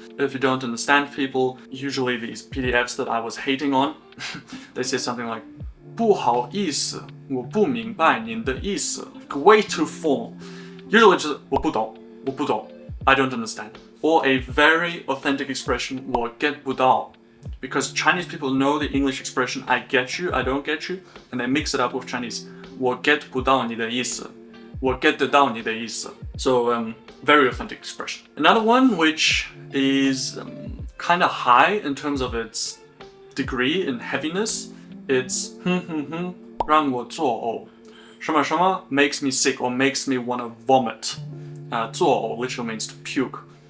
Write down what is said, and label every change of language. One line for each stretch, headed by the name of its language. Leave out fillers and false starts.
English: If you don't understand people, usually these PDFs that I was hating on, they say something like
Chinese: 不好意思，我不明白您的意思.
English: Way too formal. Usually just
Chinese: 我不懂,
English: I don't understand. Or a very authentic expression,
Chinese: 我 get 不到.
English: Because Chinese people know the English expression I get you, I don't get you, and they mix it up with Chinese.
Chinese: 我 get 不到你的意思.我 get 得到你的意思.
English: So, very authentic expression. Another one which is kind of high in terms of its degree in heaviness, it's
Chinese: 让我作呕. 什么什么
English: makes me sick or makes me want to vomit. 作呕 literally means to puke.